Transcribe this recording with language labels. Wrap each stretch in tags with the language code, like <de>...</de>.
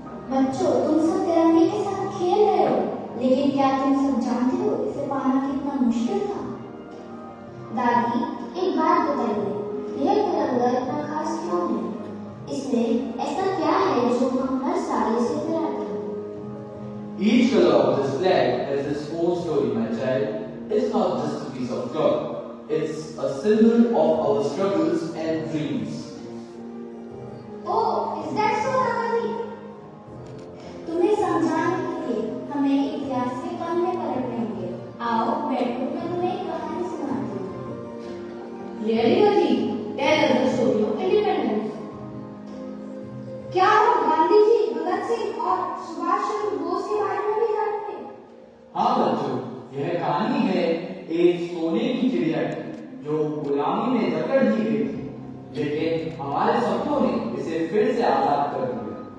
<hi>बच्चों, तुम सब तिरंगे के साथ खेल रहे हो, लेकिन क्या तुम सब जानते हो इसे पाना कितना मुश्किल था? दादी, एक बात बताइए, यह तिरंगा इतना खास क्यों है? इसमें ऐसा क्या है जो हम हर साल इसे फहराते हैं?</hi> <en>Each color of this flag has its own story, my child. It's not just a piece of cloth. It's a symbol of our struggles and dreams. Oh, is that so, dadi?</en> <hi>तुम्हें समझाने के लिए हमें इतिहास के पन्ने पलटने होंगे। आओ बैठो, मैं तुम्हें एक कहानी सुनाती हूँ।</hi> <en>Really, Gaji? Tell us the story of independence.</en> <hi>क्या हम गांधी जी, भगत सिंह और सुभाष चंद्र बोस के बारे में भी जानते हैं? हाँ बच्चों, यह कहानी है एक सोने की चिड़िया की जो गुलामी में जकड़ दी गई थी, लेकिन हमारे सपनों ने इसे फिर से आजाद कर दिया।</hi>